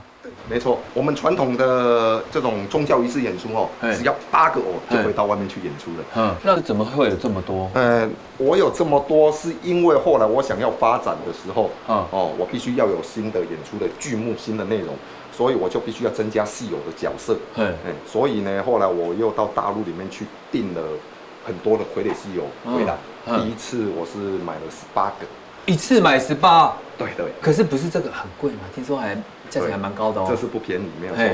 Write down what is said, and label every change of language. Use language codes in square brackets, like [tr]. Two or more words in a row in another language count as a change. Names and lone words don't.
[zh] 沒錯，我們傳統的這種宗教儀式演出哦，只要8個偶就可以到外面去演出了。那怎麼會有這麼多？我有這麼多是因為後來我想要發展的時候，我必須要有新的演出的劇目、新的內容，所以我就必須要增加戲偶的角色。所以呢，後來我又到大陸裡面去訂了很多的傀儡戲偶回來。第一次我是買了18個。一次买18。对对。可是不是这个很贵吗？听说还价钱还蛮高的哦。这是不便宜，没有错。